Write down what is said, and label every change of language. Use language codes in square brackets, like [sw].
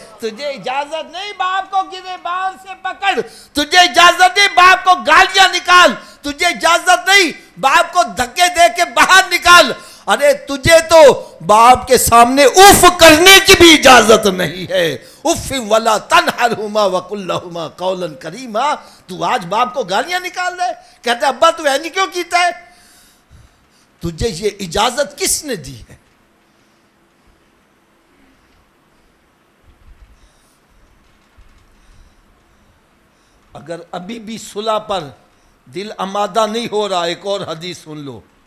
[ur] تجھے اجازت نہیں باپ کو گریبان سے پکڑ, تجھے اجازت نہیں باپ کو گالیاں نکال, تجھے اجازت نہیں باپ کو دھکے دے کے باہر نکال. ارے تجھے تو باپ کے سامنے اف کرنے کی بھی اجازت نہیں ہے. [ar] اف ولا تنہرہما وقل لہما قولا کریما. [ur] تو آج باپ کو گالیاں نکال دے, کہتے [pa] ابا تو اینی کیوں کیتا ہے. [ur] تجھے یہ اجازت کس نے دی ہے؟ اگر ابھی بھی صلح پر دل آمادہ نہیں ہو رہا ایک اور حدیث سن لو.